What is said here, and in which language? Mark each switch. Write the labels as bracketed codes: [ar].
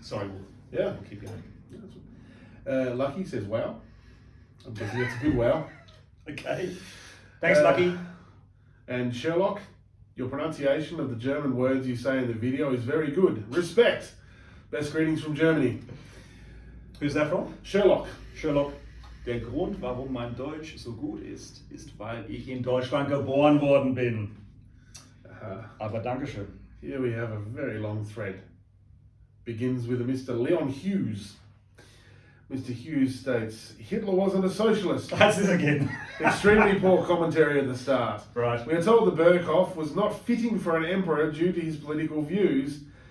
[en] Sorry, we'll keep going. Lucky says, wow. I'm guessing it's a good wow. Okay. Thanks, Lucky. And Sherlock, your pronunciation of the German words you say in the video is very good. Respect. Best greetings from Germany. Who's that from? Sherlock. Sherlock. [de] Der Grund, warum mein Deutsch so gut ist, weil ich in Deutschland geboren worden bin. Aber Dankeschön. [en] Here we have a very long thread. Begins with a Mr. Leon Hughes. Mr. Hughes states, Hitler wasn't a socialist. That's it again. Extremely poor commentary at the start. Right. We are told the Berghof was not fitting for an emperor due to his political views.